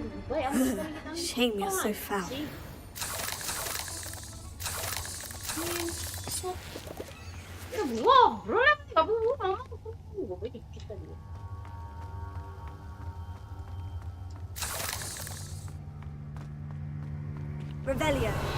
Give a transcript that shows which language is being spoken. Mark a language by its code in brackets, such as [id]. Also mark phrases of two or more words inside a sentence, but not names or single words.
[en] Shame you're so foul. [id] masuk. Ya ngobrol ya, nggak perlu ngomong. Gue dikit tadi. Revelio.